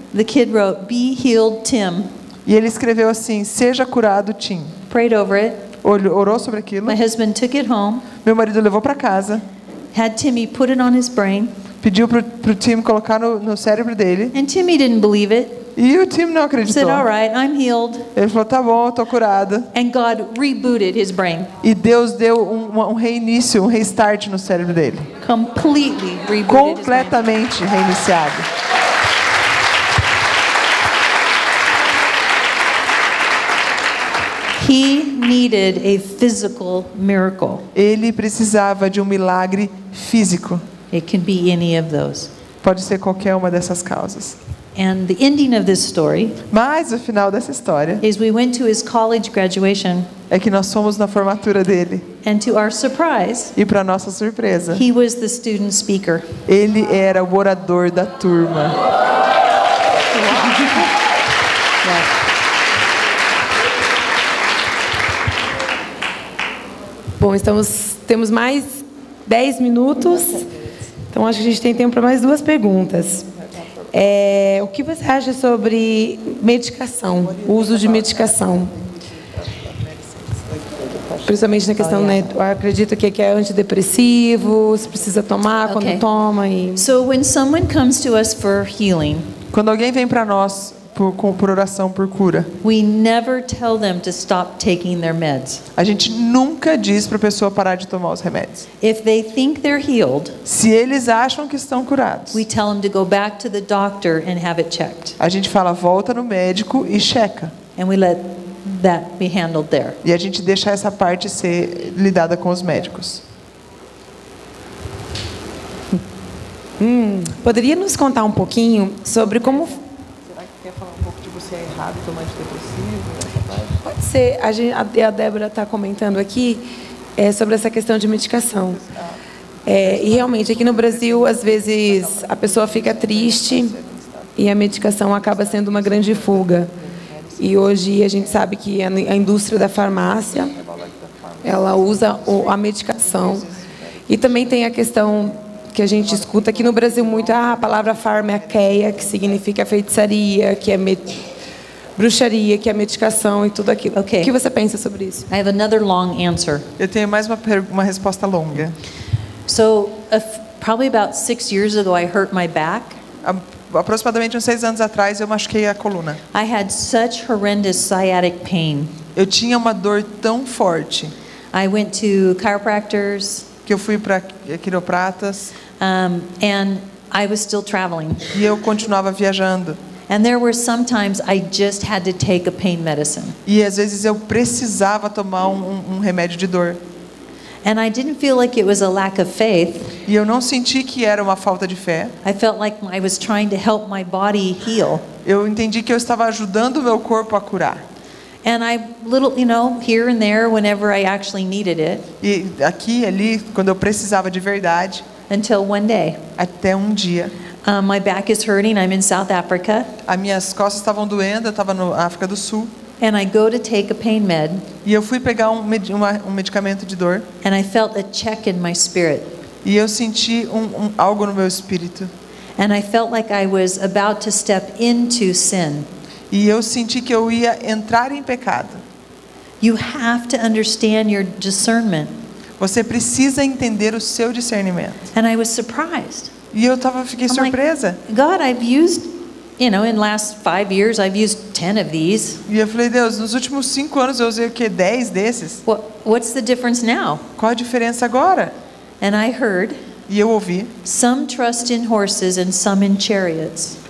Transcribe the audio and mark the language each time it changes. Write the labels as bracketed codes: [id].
[en] The kid wrote, "Be healed, Tim." [pt] e ele escreveu assim, seja curado, Tim. [en] Prayed over it. [pt] Orou sobre aquilo. [en] My husband took it home, [pt] Meu marido levou para casa, [en] had Timmy put it on his brain, [pt] pediu pro Tim colocar no cérebro dele, [en] and Timmy didn't believe it. [pt] e o Tim não [en] He [pt] acreditou. [en] said, "All right, I'm healed." [pt] Ele falou, tá bom, eu tô curado. [en] And God rebooted his brain, [pt] E Deus deu um reinício, um restart no cérebro dele. [en] completely rebooted his brain. [pt] Completamente reiniciado. [en] He needed a physical miracle. [pt] Ele precisava de um milagre físico. [en] It can be any of those. [pt] Pode ser qualquer uma dessas causas. [en] And the ending of this story [pt] Mas o final dessa história [en] is we went to his college graduation, [pt] é que nós fomos na formatura dele. [en] and to our surprise, [pt] E para nossa surpresa, [en] he was the student speaker. [pt] ele era o orador da turma. Bom, temos mais 10 minutos, então acho que a gente tem tempo para mais 2 perguntas. O que você acha sobre medicação, o uso de medicação? Principalmente na questão, né, eu acredito que é antidepressivo, se precisa tomar, Ok. quando toma. E... [en] So when someone comes to us for healing, [pt] Quando alguém vem para nós por oração, por cura, [en] we never tell them to stop taking their meds. [pt] a gente nunca diz para a pessoa parar de tomar os remédios. [en] If they think they're healed, [pt] Se eles acham que estão curados, [en] we tell them to go back to the doctor and have it checked. [pt] a gente fala, volta no médico e checa. [en] And we let that be handled there. [pt] E a gente deixa essa parte ser lidada com os médicos. Poderia nos contar um pouquinho sobre como... Será que quer falar um pouco de você é errado tomar antidepressivo? Pode ser, a Débora está comentando aqui sobre essa questão de medicação. E realmente, aqui no Brasil, às vezes, a pessoa fica triste e a medicação acaba sendo uma grande fuga. E hoje a gente sabe que a indústria da farmácia, ela usa a medicação. E também tem a questão que a gente escuta aqui no Brasil muito, a palavra farmaqueia, que significa feitiçaria, que é bruxaria, que é medicação e tudo aquilo. Ok. O que você pensa sobre isso? [en] I have another long answer. [pt] Eu tenho mais uma resposta longa. [en] So, probably about 6 years ago, I hurt my back. [pt] Aproximadamente uns 6 anos atrás, eu machuquei a coluna. [en] I had such horrendous sciatic pain. [pt] Eu tinha uma dor tão forte [en] I went to chiropractors, [pt] que eu fui para quiropratas [en] and I was still traveling. [pt] e eu continuava viajando. [en] And there were some times I just had to take a pain medicine. [pt] E às vezes eu precisava tomar um remédio de dor. [en] And I didn't feel like it was a lack of faith. [pt] E eu não senti que era uma falta de fé. [en] I felt like I was trying to help my body heal. [pt] Eu entendi que eu estava ajudando o meu corpo a curar. [en] And I here and there whenever I actually needed it, [pt] E aqui e ali, quando eu precisava de verdade, [en] until one day. [pt] até um dia, [en] My back is hurting. I'm in South Africa. [pt] as minhas costas estavam doendo, eu estava na África do Sul, [en] And I go to take a pain med, [pt] e eu fui pegar um medicamento de dor, [en] and I felt a check in my spirit. [pt] e eu senti algo no meu espírito. [en] And I felt like I was about to step into sin. [pt] E eu senti que eu ia entrar em pecado. [en] You have to understand your discernment. [pt] Você precisa entender o seu discernimento. [en] And I was surprised. [pt] E eu fiquei [en] I'm like, [pt] surpresa. [en] God, I've used, in last 5 years, I've used 10 of these. [pt] E eu falei, Deus, nos últimos 5 anos eu usei o quê? 10 desses? [en] What's the difference now? [pt] Qual a diferença agora? [en] And I heard, [pt] E eu ouvi, [en] some trust in horses and some in chariots.